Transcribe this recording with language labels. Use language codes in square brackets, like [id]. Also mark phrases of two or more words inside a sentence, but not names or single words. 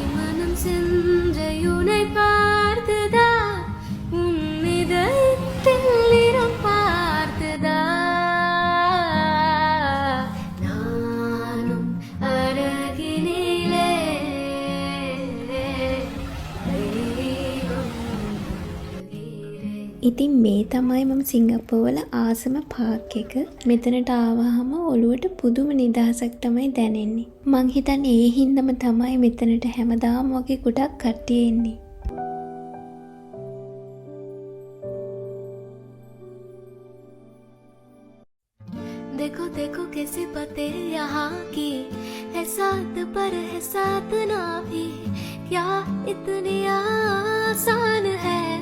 [ta] மனம் சென்ற உனை பார்த்ததா உன் இதயத்தில் நிறம் பார்த்ததா நானும் அருகினிலே தெய்வம் உணர்கிறேன் [si] ඉතින් මේ තමයි මම සිංගප්පූර්වල ආසම පාක් එක. මෙතනට ආවහම ඔළුවට පුදුම නිදහසක් තමයි දැනෙන්නේ. මං හිතන්නේ ඒ හින්දාම තමයි මෙතනට හැමදාම වගේ ගොඩක් කට්ටිය එන්නේ. [hi] देखो देखो कैसे बातें यहाँ की है साथ पर है साथ ना भी क्या इतनी आसान है